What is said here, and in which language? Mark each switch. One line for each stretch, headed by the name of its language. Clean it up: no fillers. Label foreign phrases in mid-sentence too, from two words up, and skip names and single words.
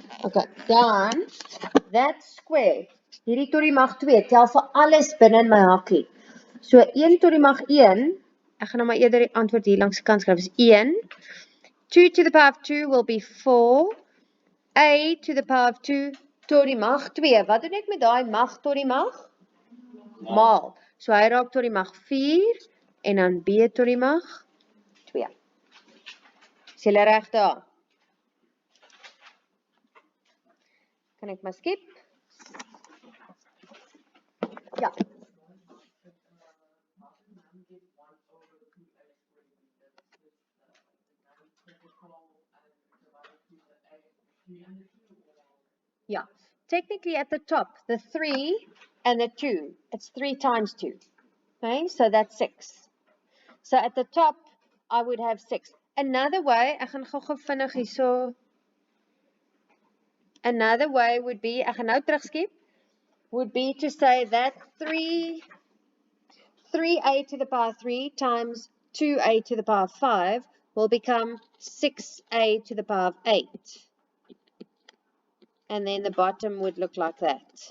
Afrikaans: Okay, dan
English: that square,
Afrikaans: hierdie tot die mag 2, tel vir alles binne in my hakkie. So 1 tot die mag 1, ek gaan nou maar eerder die antwoord hier langs die kant skryf, is 1.
English: 2 to the power of 2 will be 4. A to the power of 2
Afrikaans: tot die mag 2. Wat doen ek met daai mag tot die mag? Maal. So hy raak tot die mag 4 en dan B tot die mag 2. Is julle reg daar? Kan ek maar skip? Ja.
English: Yeah, technically at the top, the 3 and the 2, it's 3 times 2. Okay, so that's 6. So at the top, I would have 6. Another way,
Afrikaans: ek gaan gou vinnig hierso.
English: Another way would be,
Afrikaans: ek gaan nou terugskep,
English: would be to say that 3a to the power 3 times 2a to the power 5 will become 6a to the power of 8. And then the bottom would look like that.